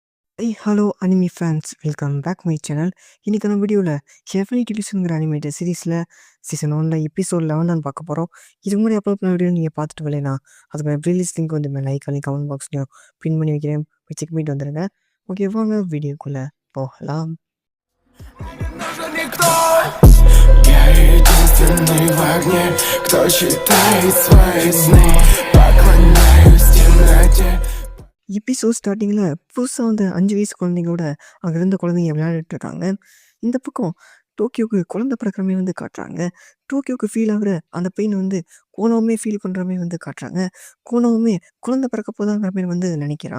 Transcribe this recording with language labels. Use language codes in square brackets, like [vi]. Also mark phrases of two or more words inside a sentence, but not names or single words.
[en] Hello anime fans welcome back my channel. [ta] இன்றைக்கான வீடியோவில் ஹெவன்லி டிவிஷனுங்கிற [en] animated series season 1 episode 11 [ta] தான் பார்க்க போகிறோம். இதுக்கு முன்னாடி அப்லோட் பண்ண வீடியோ நீங்கள் பார்த்துட்டு வரலைனா அதுக்கு [en] playlist link [ta] வந்து லைக் பண்ணி [en] comment box [ta] பின் பண்ணி வைக்கிறேன், போய் செக் பண்ணிட்டு வந்துடுங்க. ஓகே, வாங்க வீடியோக்குள்ளே போகலாம். [ru] Я единственный в огне, кто читает свои сны. Поклоняюсь темноте. [en] episode starting [ta] புதுசாக வந்து 5 வயசு குழந்தைங்களோட அங்கே இருந்த குழந்தைங்க விளையாடிட்டு இருக்காங்க. இந்த பக்கம் டோக்கியோக்கு குழந்தை பிறக்கிறமே வந்து காட்டுறாங்க. டோக்கியோக்கு ஃபீல் ஆகுற அந்த பெயின் வந்து கோனோவுமே ஃபீல் பண்ணுற மாதிரி வந்து காட்டுறாங்க. கோனோவுமே குழந்தை பிறக்க போதாங்கிற மாதிரி வந்து நினைக்கிறான்.